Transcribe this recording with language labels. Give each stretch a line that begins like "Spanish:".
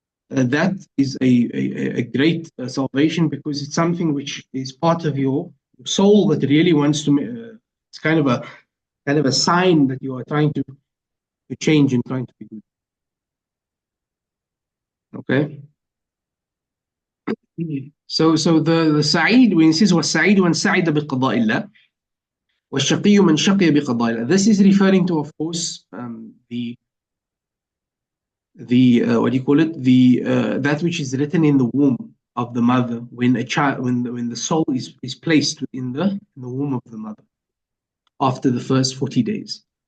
English: that is a great salvation, because it's something which is part of your soul that really wants to. It's kind of a sign that you are trying to change and trying to be good. Okay. So the Sa'id, when it says
Arabic: وَالسَّعِيدُ مَنْ سَعِدَ بِقَضَاءِ اللَّهِ وَالشَّقِيُّ مَنْ شَقِيَ بِقَضَاءِ اللَّهِ.
English: This is referring to, of course, the what do you call it? The that which is written in the womb of the mother, when a child, when the soul is placed in the womb of the mother after the first 40 days.